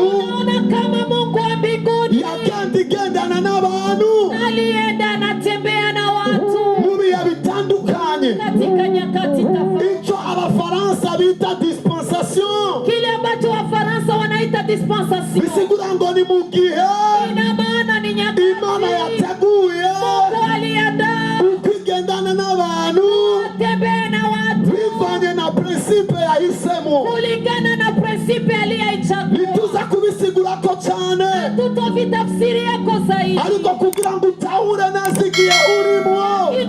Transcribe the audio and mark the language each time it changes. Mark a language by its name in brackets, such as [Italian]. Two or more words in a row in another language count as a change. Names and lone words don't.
[Swahili] Unaona kama Mungu wa mbinguni. [Rundi] Yagenda igendana n'abantu. [Swahili] Alienda anatembea na watu. [Rundi] Mu bihe bitandukanye. [Swahili] Katika nyakati tofauti. [Rundi] Icyo Abafaransa bita dispensation. [Swahili] Kile ambacho Wafaransa wanaita dispensation. [Rundi] Bisigura ngo ni mu gihe. [Swahili] Ina maana ni nyakati. [Rundi] Imana yateguye. [Swahili] Mungu aliandaa. [Rundi] Ukigendana n'abantu. [Swahili] Tembea na watu. [Rundi] Bivanye na principe yahisemo. [Swahili] Kulingana na principe aliyeichagua. [Rundi] Nituza kubisigura ko cyane. [Swahili] Tutovitafsiri yako sahihi. [Rundi] Ariko kugira ngo utahure neza igihe urimo.